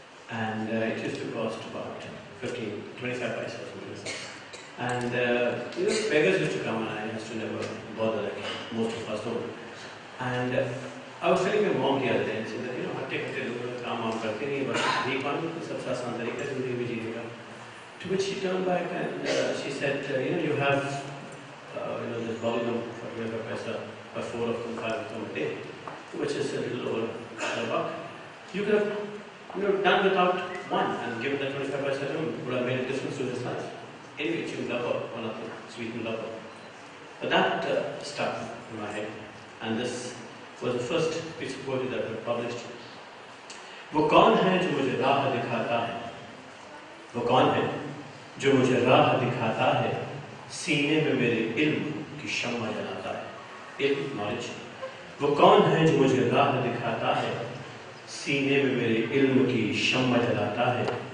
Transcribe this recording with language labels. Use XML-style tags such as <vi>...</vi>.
<en>And it used to cost about 25 paisa or something like that. And beggars used to come, and I used to never bother, like most of us don't. And I was telling my mom the other day, and she said,</en> <hi>हट्टे लोग काम वाम करते नहीं, बस भीख मांगो तो सबसे आसान तरीका जिंदगी में जीने का.</hi> <en>To which she turned back and she said, you have this volume for 25 paisa, by 4 of them, 5 of them a day, which is a little over $1. You could have done without one and given that 25 paisa to him, would have made a difference to his life. Anyway, chewing rubber, one of the sweetened rubber. But that stuck in my head, and this was the first piece of poetry that I published.</en> <hi>वो कौन है जो मुझे राह दिखाता है? वो कौन है जो मुझे राह दिखाता है? सीने में मेरे इल्म की शम्मा जलाता है. इल्म, नॉलेज. वो कौन है जो मुझे राह दिखाता है? सीने में मेरे इल्म की शम्मा जलाता है.</hi>